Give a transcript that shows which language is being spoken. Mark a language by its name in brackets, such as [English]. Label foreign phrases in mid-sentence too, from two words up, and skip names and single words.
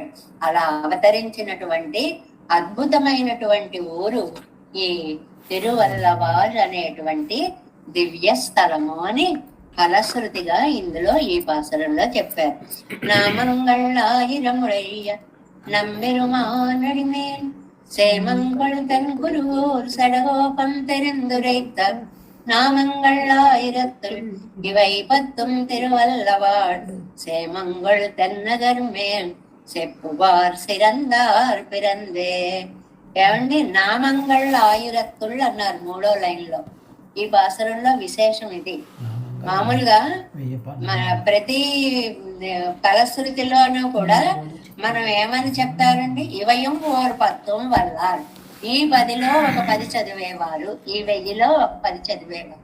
[Telugu] అలా అవతరించినటువంటి అద్భుతమైనటువంటి ఊరు ఈ తిరువల్లవార్ అనేటువంటి దివ్య స్థలము అని ఫలశ్రుతిగా ఇందులో ఈ పాసరంలో చెప్పారు. [Tamil] నామంగళాయిరముడయ్య நம்பெருமானடிமேல் சேமங்கள் தன் குருவோர் சடகோபம் தெரிந்துரைத்த நாமங்கள் 1000 இவை 10 திருவல்லவாள் சேமங்கள் தென்னகர் மேல் செப்புவார் சிறந்தார் பிறந்தே. [Telugu] ఏమండి, నామంగళ్ 1000 అన్నారు 3వ లైన్లో. ఈ పాసరంలో విశేషం ఇది. మామూలుగా మన ప్రతి ఫలశ్రుతిలోనూ కూడా మనం ఏమని చెప్తారండి? [Tamil] இவயம் ஓர் 10 வல்லாரு. [Telugu] ఈ 10లో ఒక 10 చదివేవారు, ఈ 1000లో ఒక 10 చదివేవారు.